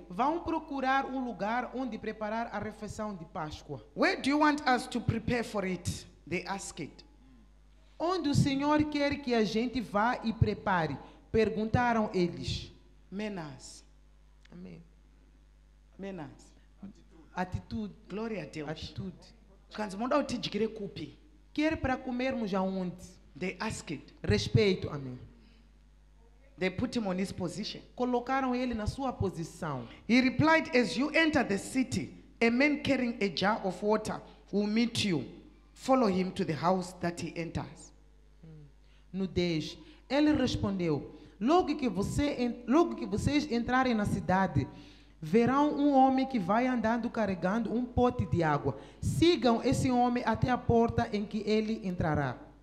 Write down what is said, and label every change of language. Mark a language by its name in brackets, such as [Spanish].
[Portuguese] vão procurar um lugar onde preparar a refeição de Páscoa. [English] Where do you want us to prepare for it? They asked. [Portuguese] Onde o Senhor quer que a gente vá e prepare? Perguntaram eles. [English] Manners. [Portuguese] Amém. [English] Manners. [Portuguese] Atitude. Glória a Deus. Atitude. [Shona] Kanzi munoda kuti tidyire kupi? [Portuguese] Quer para comermos aonde? [English] They asked. [Portuguese] Respeito. Amém. [English] They put him on his position. [Portuguese] Colocaram ele na sua posição. [English] He replied, as you enter the city, a man carrying a jar of water will meet you. Follow him to the house that he enters. [Portuguese] No 10, ele respondeu: logo que vocês entrarem na cidade, verão um homem que vai andando carregando um pote de água. Sigam esse homem até a porta em que ele entrará.